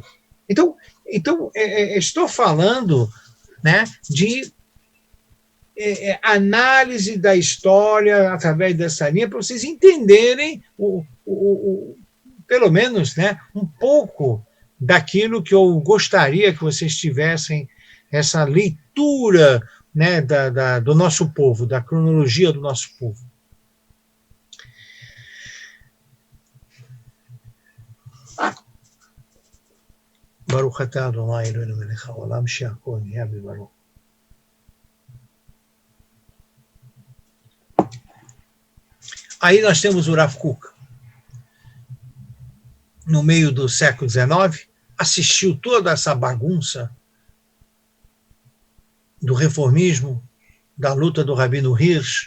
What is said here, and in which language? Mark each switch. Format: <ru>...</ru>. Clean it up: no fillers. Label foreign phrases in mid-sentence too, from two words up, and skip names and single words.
<pt>Então estou falando, né, de análise da história através dessa linha, para vocês entenderem, pelo menos, né, um pouco daquilo que eu gostaria que vocês tivessem, essa leitura, né, do nosso povo, da cronologia do nosso povo.</pt> <he>ברוך אתה אדוני אלוהינו מלך העולם שהכל נהיה בדברו.</he> <pt>Aí nós temos o Rav Kook, no meio do século XIX, assistiu toda essa bagunça do reformismo, da luta do Rabino Hirsch.</pt>